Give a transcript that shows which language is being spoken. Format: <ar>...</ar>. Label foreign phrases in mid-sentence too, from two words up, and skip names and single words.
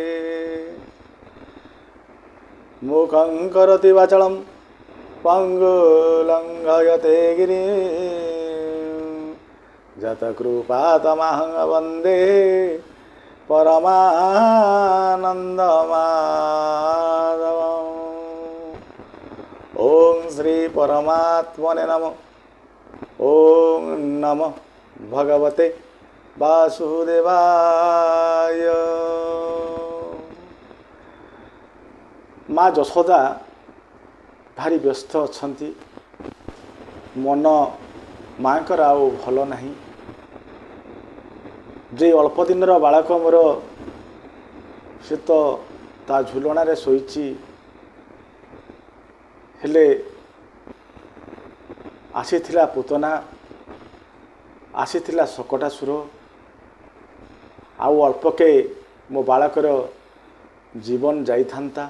<sa>मुखं करोति वाचालं पङ्गुलङ्घयते गिरिं जतकृपातमहं वन्दे परमानन्दमाधवम्। ॐ श्री परमात्मने नमः। ॐ नमः भगवते वासुदेवाय।</sa> <or>ମାଁ ଯଶୋଦା ଭାରି ବ୍ୟସ୍ତ ଅଛନ୍ତି। ମନ ମାଁଙ୍କର ଆଉ ଭଲ ନାହିଁ। ଯେ ଅଳ୍ପ ଦିନ ବାଳକ ମୋର ସେ ତ ତା ଝୁଲଣା ରେ ଶୋଇ ହେଲେ ଆସିଥିଲା ପୁତନା ଆସିଥିଲା ଶକଟାସୁର ଆଉ ଅଳ୍ପକେ ମୋ ବାଳକର ଜୀବନ ଯାଇ ଥାନ୍ତା।</or>